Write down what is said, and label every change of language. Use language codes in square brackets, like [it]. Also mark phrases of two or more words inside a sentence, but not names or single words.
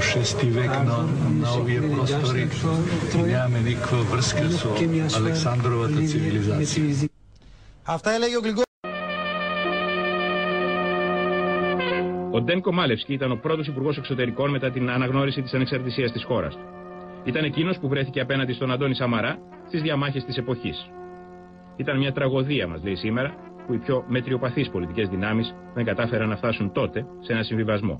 [mk] век на овие простори нема никакви врски со Александровата цивилизација. [el] Αυτά έλεγε ο Γλυγκό. Ο Ντένκο Μάλευσκι ήταν ο πρώτος υπουργός εξωτερικών μετά την αναγνώριση της ανεξαρτησίας της χώρας του. Ήταν εκείνος που βρέθηκε απέναντι στον Αντώνη Σαμαρά στις διαμάχες της εποχής. Ήταν μια τραγωδία, μας λέει σήμερα, που οι πιο μετριοπαθείς πολιτικές δυνάμεις δεν κατάφεραν να φτάσουν τότε σε ένα συμβιβασμό.